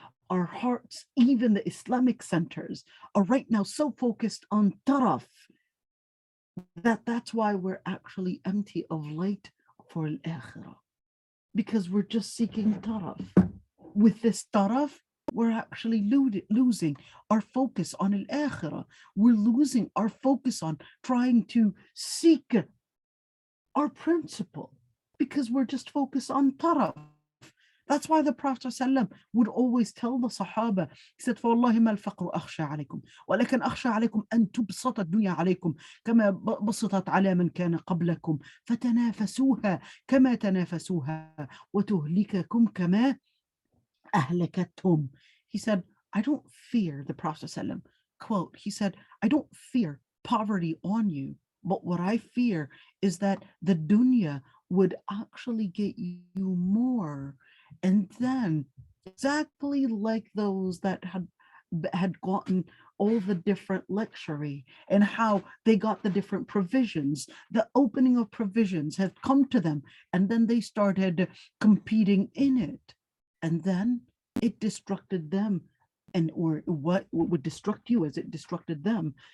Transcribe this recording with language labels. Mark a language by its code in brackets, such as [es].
[en] Our hearts, even the Islamic centers, are right now so focused on taraf that that's why we're actually empty of light for al-akhirah, because we're just seeking taraf. With this taraf, we're actually losing our focus on al-akhirah. We're losing our focus on trying to seek our principle, because we're just focused on taraf. That's why the Prophet ﷺ would always tell the Sahaba, he said, [ar] فَوَاللَّهِ مَا الْفَقْرُ أَخْشَى عَلَيْكُمْ وَلَكِنْ أَخْشَى عَلَيْكُمْ أَن تُبْسَطَ الدُّنْيا عَلَيْكُمْ كَمَا بَسَطَتْ عَلَى مَنْ كَانَ قَبْلَكُمْ فَتَنَافَسُوهَا كَمَا تَنَافَسُوهَا وَتُهْلِكَكُمْ كَمَا أَهْلَكَتْهُمْ. [en] He said, I don't fear, the Prophet ﷺ, quote, he said, I don't fear poverty on you, but what I fear is that the dunya would actually get you more. And then, exactly like those that had gotten all the different luxury and how they got the different provisions, the opening of provisions had come to them, and then they started competing in it, and then it destructed them, and or what would destruct you as it destructed them.